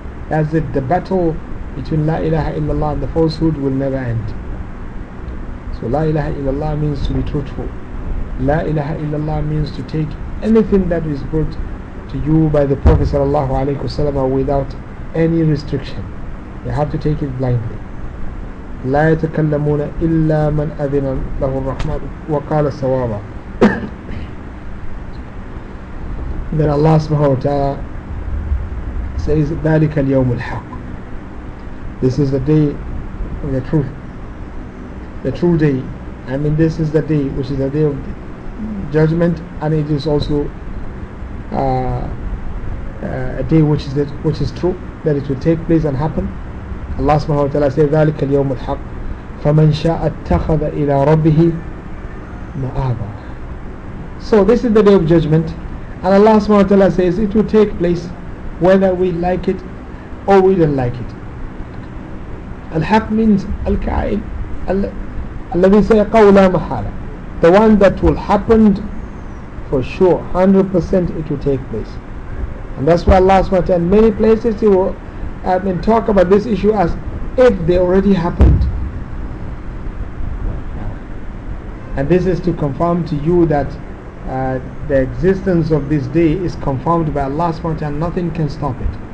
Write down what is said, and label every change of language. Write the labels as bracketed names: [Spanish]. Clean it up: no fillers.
[English] As if the battle between La ilaha illallah and the falsehood will never end. So La ilaha illallah means to be truthful. La ilaha illallah means to take anything that is brought to you by the Prophet sallallahu alayhi wa sallam without any restriction. You have to take it blindly. [Arabic] لا يتكلمون إلا من أذن له الرحمن وقال صوابا. [English] Then Allah subhanahu wa ta'ala says [Arabic] ذلك اليوم الحق. [English] This is the day of the truth. The true day. I mean, this is the day which is the day of judgment, and it is also a day which is true, that it will take place and happen. Allah subhanahu wa ta'ala says [Arabic] ذلك اليوم الحق. فَمَنْ شَاءَ اتَّخَذَ إِلَىٰ رَبِّهِ مَآبًا. [English] So this is the day of judgment, and Allah subhanahu wa ta'ala says it will take place whether we like it or we don't like it. Al-Haq means Al-Ka'il [Arabic] الَّذِي سَيَقَوْ لَا مَحَالًا. [English] The one that will happen for sure, 100% it will take place. And that's why Allah subhanahu wa ta'ala, in many places he will talk about this issue as if they already happened. And this is to confirm to you that the existence of this day is confirmed by Allah subhanahu wa ta'ala, nothing can stop it.